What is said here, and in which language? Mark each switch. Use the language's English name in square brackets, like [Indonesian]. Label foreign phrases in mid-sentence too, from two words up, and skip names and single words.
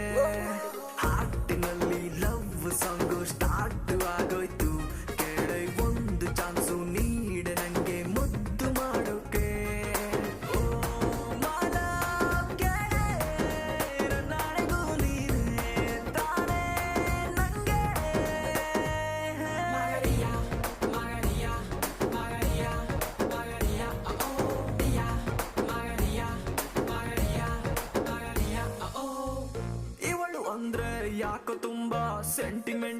[Kannada] ಹಾಟಿನಲ್ಲಿ [English] love song start [Kannada] ಆಗೋಯ್ತು, ಕೇಳಿ ಒಂದು ಚಾನ್ಸು ನೀಡೆ ನಂಗೆ ಮುದ್ದು ಮಾಡೋಕೆ. ಓ ಮಾಲ ಕೇಳೆ ನಾಳೆಗೂ ನೀನೇ ತಾನೇ ನಂಗೆ. [English] Margarita, Margarita, Margarita, Margarita, oh yeah, Margarita, Margarita, Margarita, oh. [Kannada] ಇವಳು ಅಂದ್ರೆ ಯಾಕೋ ತುಂಬಾ ಸೆಂಟಿ